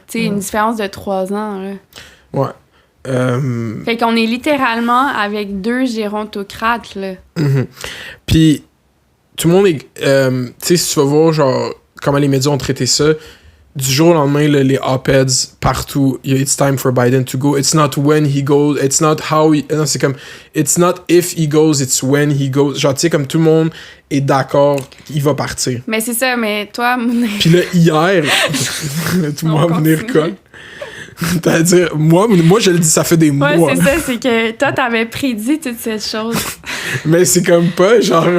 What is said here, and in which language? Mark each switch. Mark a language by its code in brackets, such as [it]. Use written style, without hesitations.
[fr] Tu sais, une différence de 3 ans, là. Ouais. Fait qu'on est littéralement avec 2 gérontocrates, là. Puis, tout le monde est... tu sais, si tu vas voir, genre, comment les médias ont traité ça, du jour au lendemain, là, les op-eds partout, [en] it's time for Biden to go. It's not when he goes, it's not how he... [fr] Non, c'est comme, [en] it's not if he goes, it's when he goes. [fr] Genre, tu sais, comme tout le monde est d'accord, il va partir. Mais c'est ça, mais toi... Puis là, hier, tout le monde va venir colle. C'est-à-dire, moi, je le dis, ça fait des mois. Ouais, c'est ça, c'est que toi, t'avais prédit toute cette chose. Mais c'est comme pas, genre...